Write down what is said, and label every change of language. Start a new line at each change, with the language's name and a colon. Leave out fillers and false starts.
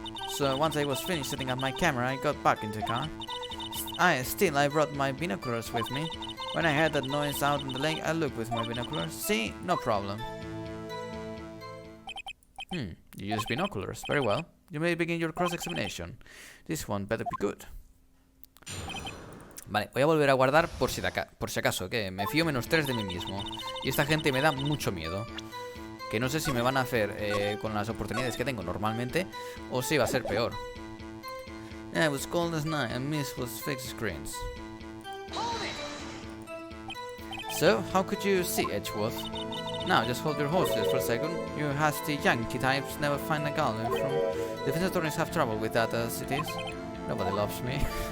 English: So once I was finished setting up my camera, I got back into the car. I brought my binoculars with me. When I heard that noise out in the lake, I looked with my binoculars. See? No problem. You use binoculars. Very well. You may begin your cross-examination. This one better be good.
Spanish: Vale, voy a volver a guardar por si acaso, que me fío -3 de mí mismo. Y esta gente me da mucho miedo. Que no sé si me van a hacer con las oportunidades que tengo normalmente, o si va a ser peor.
English: Yeah, it was cold as night and mist was fixed screens. So, how could you see Edgeworth? Now, just hold your horses for a second. You hasty Yankee types never find a gun from... Defense attorneys have trouble with that as it is. Nobody loves me.